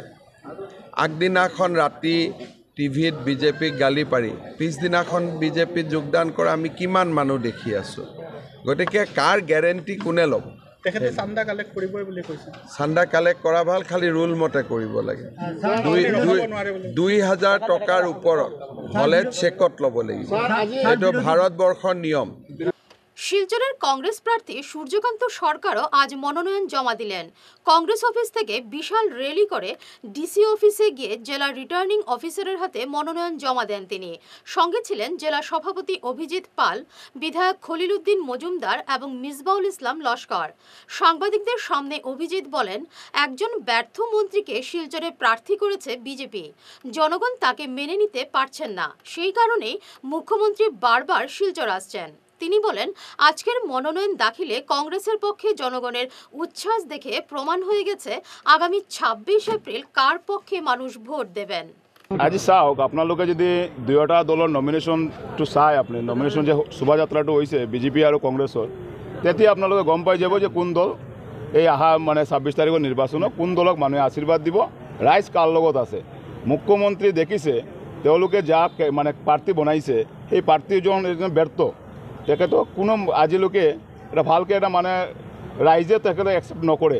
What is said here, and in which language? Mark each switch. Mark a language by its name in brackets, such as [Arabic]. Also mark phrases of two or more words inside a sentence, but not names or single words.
[Assamese] আগদিনাখন ৰাতি টিভিত বিজেপিক গালি পাৰি পিছদিনাখন বিজেপিত যোগদান কৰা আমি কিমান মানুহ দেখি আছোঁ। গতিকে কাৰ গেৰেণ্টি কোনে ল'ব? তেখেতে চান্দা কালেক্ট কৰিবই বুলি কৈছে। চান্দা কালেক্ট কৰা ভাল, খালি ৰুল মতে কৰিব লাগে। 2000 টকাৰ ওপৰত হ'লে চেকত ল'ব লাগিব। এইটো ভাৰতবৰ্ষৰ নিয়ম। [Bangla] শিলচরের কংগ্রেস প্রার্থী সূর্যকান্ত সরকারও আজ মনোনয়ন জমা দিলেন। কংগ্রেস অফিস থেকে বিশাল র্যালি করে ডিসি অফিসে গিয়ে জেলা রিটার্নিং অফিসারের হাতে মনোনয়ন জমা দেন তিনি। সঙ্গে ছিলেন জেলা সভাপতি অভিজিৎ পাল, বিধায়ক খলিল উদ্দিন মজুমদার এবং মিসবাউল ইসলাম লস্কর। সাংবাদিকদের সামনে অভিজিৎ বলেন, একজন ব্যর্থ মন্ত্রীকে শিলচরে প্রার্থী করেছে বিজেপি। জনগণ তাকে মেনে নিতে পারছেন না, সেই কারণেই মুখ্যমন্ত্রী বারবার শিলচর আসছেন। তিনি বলেন, আজকের মনোনয়ন দাখিলে কংগ্রেসের পক্ষে জনগণের উচ্ছ্বাস দেখে প্রমাণ হয়ে গেছে আগামী 26 এপ্রিল কার পক্ষে মানুষ ভোট দেবেন। [Assamese] আজি চাওক আপোনালোকে যদি দুয়োটা দলৰ নমিনেশ্যনটো চাই আপুনি নমিনেশ্যন যে শোভাযাত্ৰাটো হৈছে বিজেপি আৰু কংগ্ৰেছৰ, তেতিয়া আপোনালোকে গম পাই যাব যে কোন দল এই অহা মানে 26 তাৰিখৰ নিৰ্বাচনত কোন দলক মানুহে আশীৰ্বাদ দিব, ৰাইজ কাৰ লগত আছে। মুখ্যমন্ত্ৰী দেখিছে তেওঁলোকে যাক মানে প্ৰাৰ্থী বনাইছে সেই প্ৰাৰ্থীজন এজন ব্যৰ্থ, তেখেতক কোনো আজিলৈকে এটা ভালকৈ এটা মানে ৰাইজে তেখেতক একচেপ্ট নকৰে।